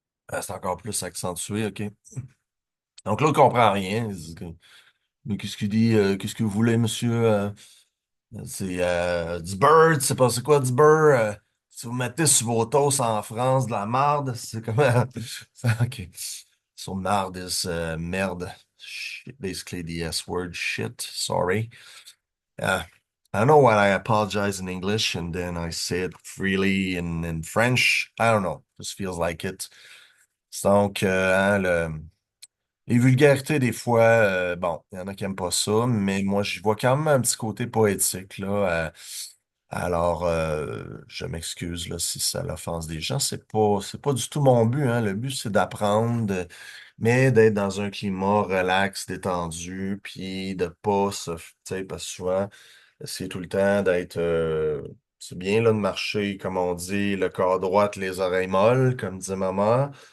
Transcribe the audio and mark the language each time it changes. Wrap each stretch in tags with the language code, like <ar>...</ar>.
<fr>C'est encore plus accentué, OK. Donc là, il comprend rien. Il dit, mais qu'est-ce qu'il dit? Qu'est-ce que vous voulez, monsieur? C'est du beurre, tu sais pas c'est quoi du beurre? Si vous mettez sur vos toasts en France de la marde, c'est comme...</fr> <en>OK. So marde is merde. Shit, basically the S word, shit. Sorry. Uh, I don't know why I apologize in English and then I say it freely in French. I don't know. Just feels like it.</en> <fr>Donc, hein, les vulgarités, des fois, bon, il y en a qui aiment pas ça, mais moi, j'y vois quand même un petit côté poétique, là. Alors, je m'excuse, là, si ça l'offense des gens. C'est pas du tout mon but, hein. Le but, c'est d'apprendre, mais d'être dans un climat relax, détendu, puis de pas se, tu sais, parce que souvent, c'est tout le temps d'être, c'est bien, là, de marcher, comme on dit, le corps droit, les oreilles molles, comme disait maman.</fr>